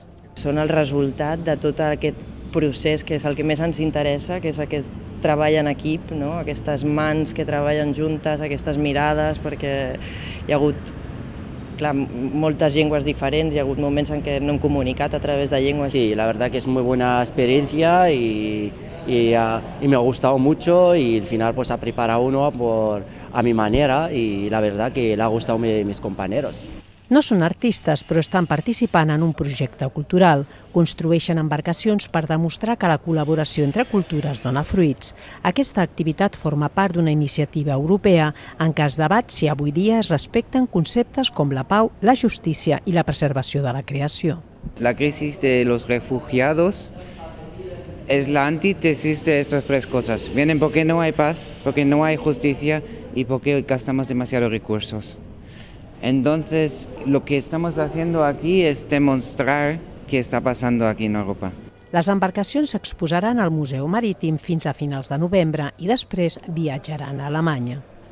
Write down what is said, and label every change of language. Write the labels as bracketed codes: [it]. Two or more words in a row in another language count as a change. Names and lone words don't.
[ca] Són el resultat de tot aquest procés que és el que més ens interessa, que és aquest treball en equip, no? Aquestes mans que treballen juntes, aquestes mirades, perquè hi ha hagut moltes llengües diferents, hi ha hagut moments en què no hem comunicat a través de llengües. [es] Sí, la verdad que es muy buena experiencia y me ha gustado mucho y al final pues ha preparado uno a mi manera y la verdad que le ha gustado a mis compañeros. [ca] No són artistes, però estan participant en un projecte cultural. Construeixen embarcacions per demostrar que la col·laboració entre cultures dona fruits. Aquesta activitat forma part d'una iniciativa europea en què es debat si avui dia es respecten conceptes com la pau, la justícia i la preservació de la creació. [es] La crisis de los refugiados es la antítesis de estas tres cosas. Vienen porque no hay paz, porque no hay justicia y porque gastamos demasiados recursos. Entonces, lo que estamos haciendo aquí es demostrar qué está pasando aquí en Europa. [ca] Les embarcacions s'exposaran al Museu Marítim fins a finals de novembre i després viatjaran a Alemanya.